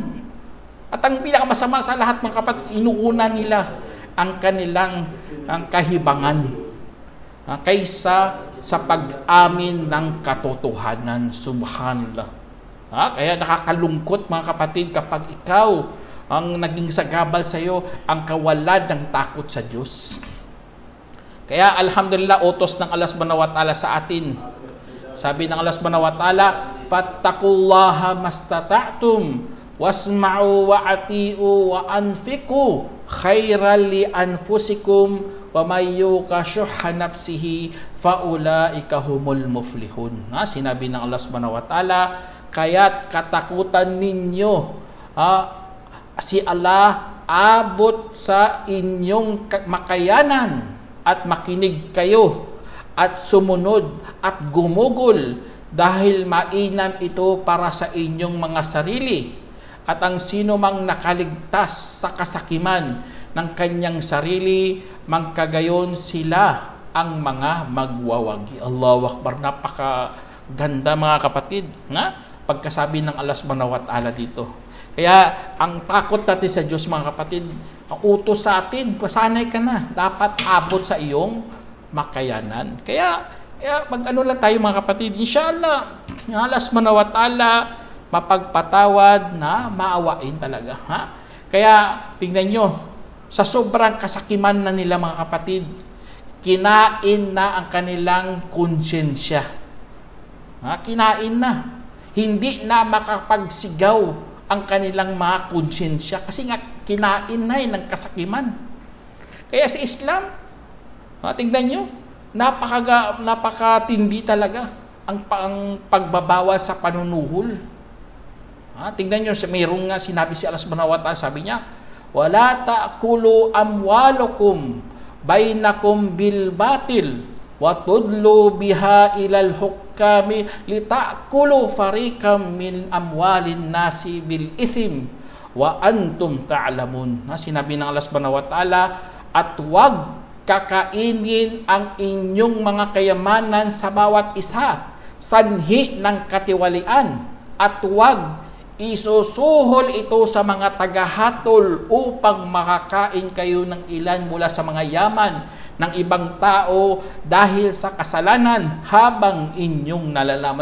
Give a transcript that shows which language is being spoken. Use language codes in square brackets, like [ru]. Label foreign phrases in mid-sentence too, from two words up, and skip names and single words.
[tl] At ang pinakamasama sa lahat, mga kapatid, inuuna nila ang kanilang kahibangan kaysa sa pag-amin ng katotohanan. Subhanallah. Kaya nakakalungkot, mga kapatid, kapag ikaw ang naging sagabal sa iyo ang kawalan ng takot sa Diyos. Kaya alhamdulillah, utos ng Allah [ar] سبحانه وتعالى [tl] sa atin. Sabi ng [ar] الله سبحانه وتعالى فاتقوا الله ما استطعتم واسمعوا وأطيعوا وأنفقوا خيرا لأنفسكم ومن يوق شح نفسه فأولئك هم المفلحون. [tl] Sinabi ng Allah [ar] سبحانه وتعالى, [tl] kaya't katakutan ninyo si Allah, abot sa inyong makayanan at makinig kayo at sumunod at gumugol dahil mainam ito para sa inyong mga sarili. At ang sino mang nakaligtas sa kasakiman ng kanyang sarili, magkagayon sila ang mga magwawagi. [ar] الله أكبر. [tl] Napakaganda, mga kapatid. Pagkasabi ng Allah [ar] سبحانه وتعالى [tl] dito. Kaya ang takot natin sa Diyos, mga kapatid, ang utos sa atin, pasanay ka na. Dapat abot sa iyong makayanan. Kaya mag-ano lang tayo, mga kapatid. Inshallah, Allah [ar] سبحانه وتعالى [tl] mapagpatawad na maawain talaga. Kaya tingnan nyo, sa sobrang kasakiman na nila, mga kapatid, kinain na ang kanilang konsyensya. Kinain na. Hindi na makapagsigaw ang kanilang mga konsyensya kasi nga kinain na ng kasakiman. Kaya sa Islam, tingnan nyo, napakatindi talaga ang pagbabawas sa panunuhol. Tingnan nyo, mayroong nga sinabi si Allah [ar] سبحانه وتعالى, [tl] sabi niya, [ar] ولا تأكلوا أموالكم بينكم بالباطل وتدلوا بها إلى الحكام لتأكلوا فريقا من أموال الناس بالإثم وأنتم تعلمون. [tl] Sinabi ng Allah [ar] سبحانه وتعالى, [tl] at wag kakainin ang inyong mga kayamanan sa bawat isa, sanhi ng katiwalian, at wag isusuhol ito sa mga tagahatol upang makakain kayo ng ilan mula sa mga yaman ng ibang tao dahil sa kasalanan habang inyong nalalaman.